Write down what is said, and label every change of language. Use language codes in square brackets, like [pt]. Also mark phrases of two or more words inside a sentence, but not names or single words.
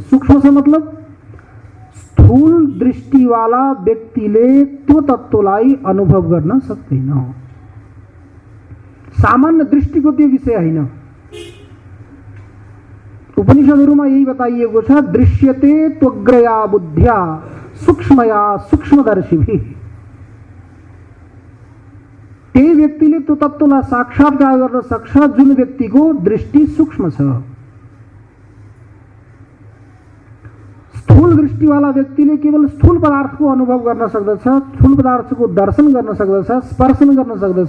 [ne] सूक्ष्म छ मतलब स्थूल दृष्टिवाला व्यक्तिले त्यो तत्वलाई अनुभव गर्न सक्दैन। सामान्य दृष्टिको त्यो विषय होइन। उपनिषदहरूमा यही बताइएको छ, [sa] दृश्यते त्वग्रया बुद्ध्या सूक्ष्मया सूक्ष्मदर्शिभिः। [ne] त्यही व्यक्तिले त्यो तत्त्वलाई साक्षात्कार गर्न सक्छ जुन व्यक्तिको दृष्टि सूक्ष्म छ। स्थूल दृष्टिवाला व्यक्तिले केवल स्थूल पदार्थको अनुभव गर्न सक्दछ, स्थूल पदार्थको दर्शन गर्न सक्दछ, स्पर्शन गर्न सक्दछ।